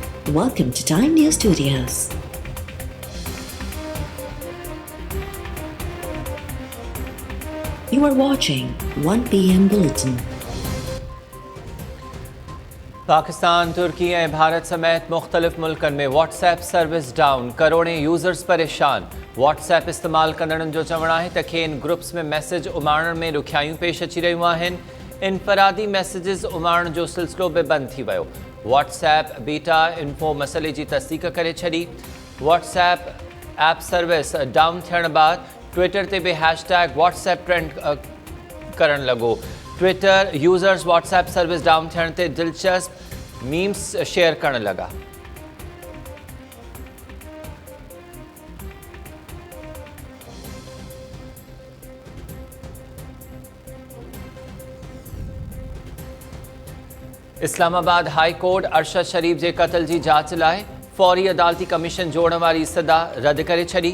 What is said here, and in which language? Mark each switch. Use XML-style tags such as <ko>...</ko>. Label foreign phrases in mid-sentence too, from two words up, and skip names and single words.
<en>welcome to Time News Studios. You are watching 1 PM Bulletin.</en> <sd>पाकिस्तान, तुर्की और भारत समेत मुख्तलिफ मुल्कन में व्हाट्सएप</sd> <en>service down,</en> <sd>करोड़ें यूज़र्स परेशान। व्हाट्सएप इस्तेमाल कंदड़नि जो चवणु आहे त खेनि ग्रुप्स में मैसेज उमारण में ॾुखियायूं पेश अची रहियूं आहिनि। इनफरादी मैसेजिस उमारण जो सिलसिलो बि बंदि थी वियो। व्हाट्सएप बीटा इन्फो मसइले जी तस्दीक करे छॾी। व्हाट्सएप</sd> <en>app service down</en> <sd>थियण बाद ट्विटर ते बि हैशटैग व्हाट्सएप ट्रेंड करण लॻो। ट्विटर यूज़र्स व्हाट्सएप</sd> <en>service down</en> <sd>थियण ते दिलचस्प</sd> <en>memes share</en> <sd>करण लॻा। इस्लामाबाद हाई कोर्ट अरशद शरीफ जे क़त्ल जी जांच लाइ फौरी अदालती कमीशन जोड़ण वारी सदा रद्द करे छॾी।</sd>